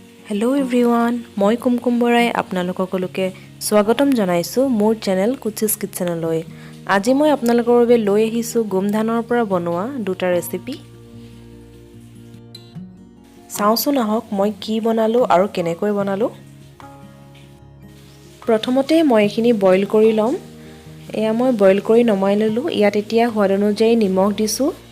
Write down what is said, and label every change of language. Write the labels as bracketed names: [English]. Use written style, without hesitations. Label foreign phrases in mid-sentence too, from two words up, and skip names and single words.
[English] Hello everyone [Assamese] মই কুমকুম বৰাই আপোনালোক সকলোকে স্বাগতম জনাইছোঁ মোৰ চেনেল কুচিছ কিচেনলৈ। আজি মই আপোনালোকৰ বাবে লৈ আহিছো গোমধানৰ পৰা বনোৱা দুটা ৰেচিপি। চাওচোন আহক মই কি বনালো আৰু কেনেকৈ বনালো। প্ৰথমতে মই এখিনি বইল কৰি লম। এয়া মই বইল কৰি নমাই ললো। ইয়াত এতিয়া সোৱাদ অনুযায়ী নিমখ দিছো।